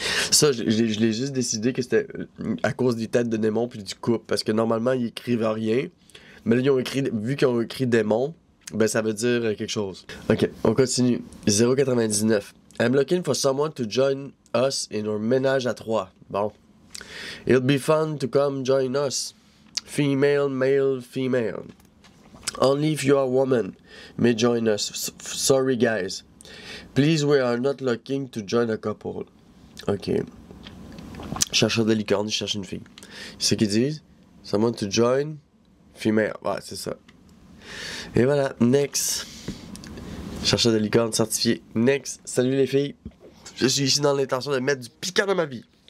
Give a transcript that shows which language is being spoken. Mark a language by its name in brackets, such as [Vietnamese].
[French] Ça, je l'ai juste décidé que c'était à cause des têtes de démons puis du couple. Parce que normalement, ils écrivent rien. Mais là, vu qu'ils ont écrit démon, ben ça veut dire quelque chose. Ok, on continue. 0,99. [English] I'm looking for someone to join us in our ménage à trois. [French] Bon. [English] It'll be fun to come join us. Female, male, female. Only if you are a woman may join us. Sorry, guys. Please, we are not looking to join a couple. OK. [French] Chercheur de licorne, il cherche une fille. C'est ce qu'ils disent. [English] Someone to join. Female. [French] Ouais, c'est ça. Et voilà. Next. Chercheur de licorne certifié. Next. Salut les filles. Je suis ici dans l'intention de mettre du piquant dans ma vie.